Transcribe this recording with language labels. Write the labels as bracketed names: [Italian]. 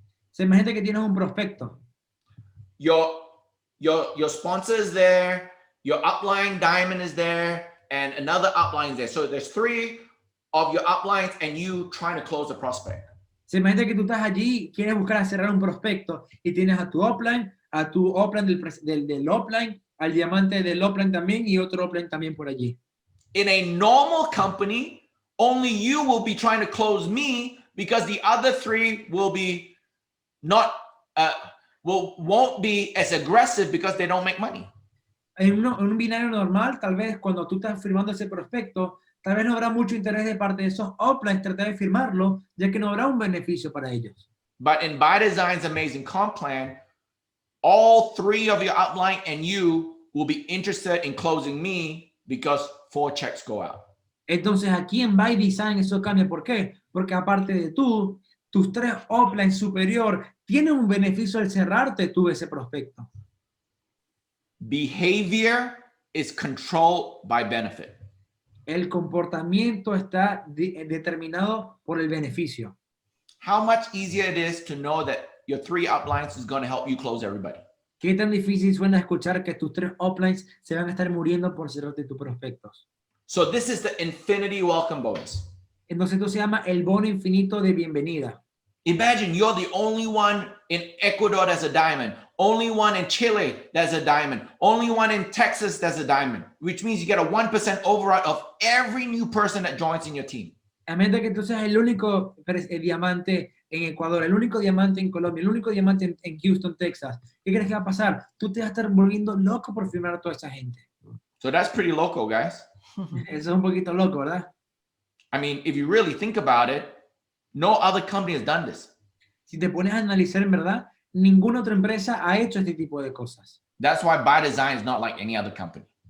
[Spanish] Se imagina que tienes un prospecto. [English] Your sponsor is there, your upline diamond is there, and another upline is there. So there's 3 of your uplines and you trying to close the prospect. [Spanish] Se imagina que tú estás allí, quieres buscar cerrar un prospecto y tienes a tu upline del upline, al diamante del upline también y otro upline también por allí. [English] In a normal company, only you will be trying to close me because the other 3 will be not won't be as aggressive because they don't make money. [Spanish] En un binario normal, tal vez cuando tú estás firmando ese prospecto, tal vez no habrá mucho interés de parte de esos uplines tratar de firmarlo, ya que no habrá un beneficio para ellos. [English] But in BYDZYNE's amazing comp plan, all 3 of your upline and you will be interested in closing me because 4 checks go out. [Spanish] Entonces aquí en BYDZYNE eso cambia. ¿Por qué? Porque aparte de tus 3 uplines superior tienen un beneficio al cerrarte tú ese prospecto. [English] Behavior is controlled by benefit. [Spanish] El comportamiento está determinado por el beneficio. [English] How much easier it is to know that your 3 uplines is going to help you close everybody. [Spanish] ¿Qué tan difícil suena escuchar que tus 3 uplines se van a estar muriendo por cerrarte tus prospectos? [English] So this is the infinity welcome bonus. [Spanish] Entonces esto se llama el bono infinito de bienvenida. [English] Imagine you're the only one in Ecuador that's a diamond, only one in Chile that's a diamond, only one in Texas that's a diamond, which means you get a 1% override of every new person that joins in your team. [Spanish] A menos que tú seas el único diamante en Ecuador, el único diamante en Colombia, el único diamante en Houston, Texas. ¿Qué crees que va a pasar? Tú te vas a estar volviendo loco por firmar a toda esa gente. [English] So that's pretty loco, guys. [Spanish] Eso es un poquito loco, ¿verdad? [English] I mean, if you really think about it, no other company has done this. [Spanish] Si te pones a analizar en verdad, ninguna otra empresa ha hecho este tipo de cosas. [English] That's why BYDZYNE is not like any other company.